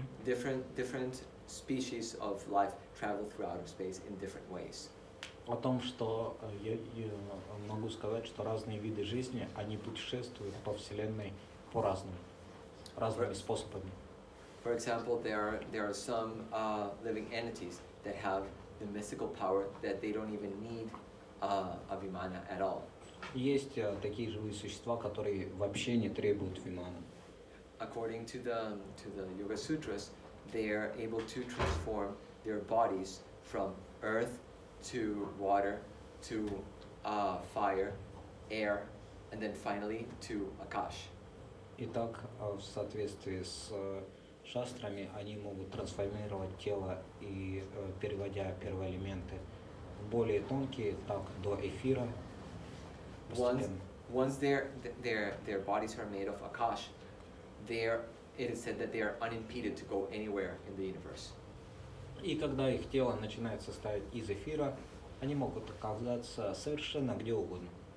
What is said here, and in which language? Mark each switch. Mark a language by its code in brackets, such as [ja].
[en] Different species of life travel through outer space in different ways. [ru] о том, что я могу сказать, что разные виды жизни, они путешествуют по Вселенной по-разному, разными способами. [en] For example, there are some living entities that have the mystical power that they don't even need a vimana at all. [ru] Есть такие живые существа, которые вообще не требуют вимана. [en] According to the Yoga Sutras, they are able to transform their bodies from earth to water to fire, air, and then finally to Akash. [ru] Итак, в соответствии с шастрами, они могут трансформировать тело и переводя первоэлементы в более тонкие, так до эфира. [en] Once their bodies are made of Akash, it is said that they are unimpeded to go anywhere in the universe. [ru] И когда их тело начинает состоять из эфира, они могут оказаться совершенно где угодно.